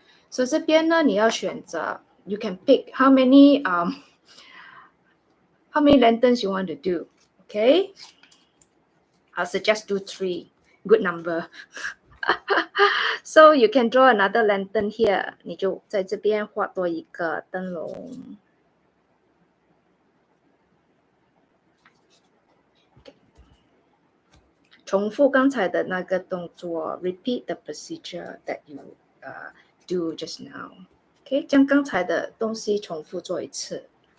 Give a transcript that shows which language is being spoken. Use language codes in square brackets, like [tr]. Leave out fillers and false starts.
[en] So [zh] 这边呢，你要选择 [en] you can pick how many lanterns you want to do. Okay. I'll suggest do 3. good number. So you can draw another lantern here. [zh] 你就在这边画多一个灯笼。重复刚才的那个动作 ， [en] repeat the procedure that you do just now. [zh] OK， 将刚才的东西重复做一次。